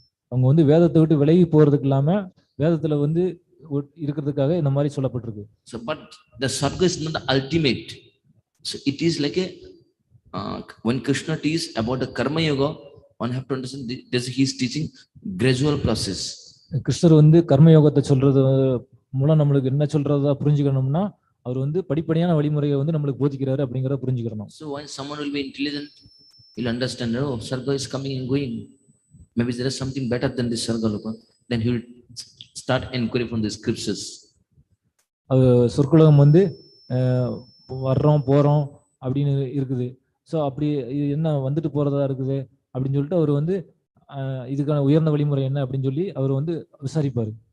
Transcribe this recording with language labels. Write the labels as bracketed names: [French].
[Tamil] அவங்க வந்து வேதத்தை விட்டு விலகி போறதுக்கு இல்லாம வேதத்துல வந்து இருக்கிறதுக்காக இந்த மாதிரி சொல்லப்பட்டிருக்கு. [English] So but the Sarga is not the ultimate. So it is like a when Krishna teaches about the karma yoga, one have to understand this he is teaching gradual process. [Tamil] கிருஷ்ணர் வந்து கர்மயோகத்தை சொல்றது மூலம் நம்மளுக்கு என்ன சொல்றதா புரிஞ்சுக்கணும்னா அவர் வந்து படிப்படியான வழிமுறையை வந்து நம்மளுக்கு போதிக்கிறாரு அப்படிங்கறத புரிஞ்சுக்கணும். [English] So when someone will be intelligent, he'll understand, oh, Sarga is coming and going. Maybe there is something better than this Sarga Loka. Then he will start inquiry from the scriptures. [Tamil] சொர்க்கலோகம் வந்து வர்றோம் போறோம் அப்படின்னு இருக்குது. So அப்படி இது என்ன வந்துட்டு போறதா இருக்குது அப்படின்னு சொல்லிட்டு அவர் வந்து இதுக்கான உயர்ந்த வழிமுறை என்ன அப்படின்னு சொல்லி அவர் வந்து விசாரிப்பாரு.